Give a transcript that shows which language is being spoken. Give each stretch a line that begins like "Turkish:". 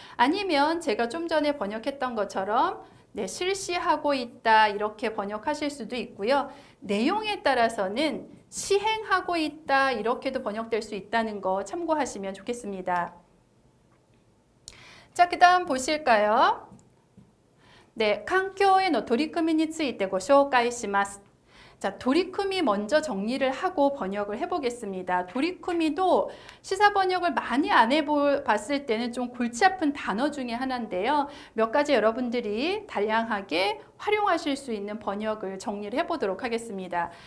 Korean: 아니면 제가 좀 전에 번역했던 것처럼 네, 실시하고 있다 이렇게 번역하실 수도 있고요. 내용에 따라서는 시행하고 있다 이렇게도 번역될 수 있다는 거 참고하시면 좋겠습니다. 자, 그 다음 보실까요?
Japanese: 네, 環境への取り組みについてご紹介します。
Korean: 자, 도리쿠미 먼저 정리를 하고 번역을 해보겠습니다. 도리쿠미도 시사 번역을 많이 안 해봤을 때는 좀 골치 아픈 단어 중에 하나인데요. 몇 가지 여러분들이 다양하게 활용하실 수 있는 번역을 정리를 해보도록 하겠습니다.